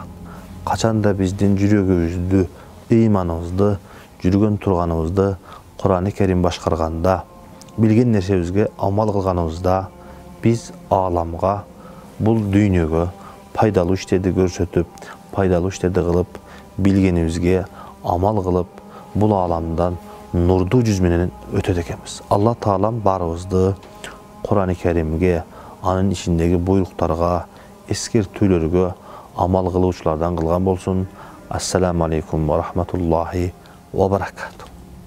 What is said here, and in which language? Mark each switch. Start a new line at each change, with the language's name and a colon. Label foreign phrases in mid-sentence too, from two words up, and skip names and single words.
Kyrgyz: Качанда биздин жүрөгүбүздү, ыйманыбызды, жүргөн турганыбызды Kur'an-ı Kerim башкарганда, билген нерсебизге амал кылганыбызда, биз ааламга, бул дүйнөгө пайдалуу иштерди көрсөтүп, пайдалуу иштерди кылып, билгенибизге амал кылып, бул ааламдан нурдуу жүз менен өтөт экенбиз. Алла Таалам баарыбызды Kur'an-ı Kerimге, анын ичиндеги буйруктарга, эскертүүлөргө амал кылуучулардан кылган болсун.
Arabic: السلام عليكم ورحمة الله وبركاته.